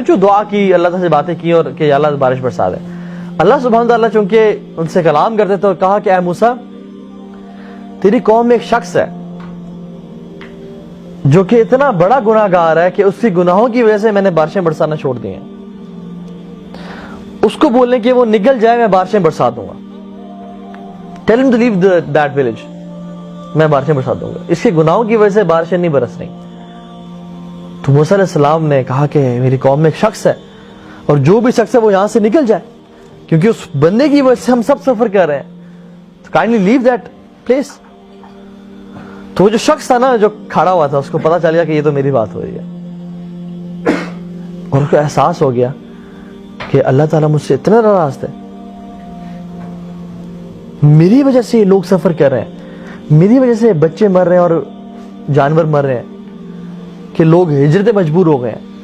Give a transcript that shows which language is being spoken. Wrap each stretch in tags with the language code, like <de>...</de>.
<ur>جو دعا کی, اللہ تعالیٰ سے باتیں کی اور کہ یا اللہ بارش برسا دے. اللہ سبحانہ تعالیٰ چونکہ ان سے کلام کرتے تھے اور کہا کہ اے موسیٰ, تیری قوم میں ایک شخص ہے جو کہ اتنا بڑا گناہ گار ہے کہ اس کی گناہوں کی وجہ سے میں نے بارشیں برسانا چھوڑ دی ہیں. اس کو بولنے کہ وہ نکل جائے, میں بارشیں برسا دوں گا.</ur> <en>Tell him to leave that village,</en> <ur>میں بارشیں برسا دوں گا. اس کے گناہوں کی وجہ سے بارشیں نہیں برس رہی. تو موسیٰ علیہ السلام نے کہا کہ میری قوم میں ایک شخص ہے, اور جو بھی شخص ہے وہ یہاں سے نکل جائے, کیونکہ اس بندے کی وجہ سے ہم سب سفر کر رہے ہیں.</ur> <en>تو kindly leave that place.</en> <ur>تو وہ جو شخص تھا نا, جو کھڑا ہوا تھا, اس کو پتا چل گیا کہ یہ تو میری بات ہو رہی ہے, اور اس کو احساس ہو گیا کہ اللہ تعالیٰ مجھ سے اتنا ناراض تھے, میری وجہ سے یہ لوگ سفر کر رہے ہیں, میری وجہ سے بچے مر رہے ہیں اور جانور مر رہے ہیں کہ لوگ ہجرت مجبور ہو گئے ہیں.</ur>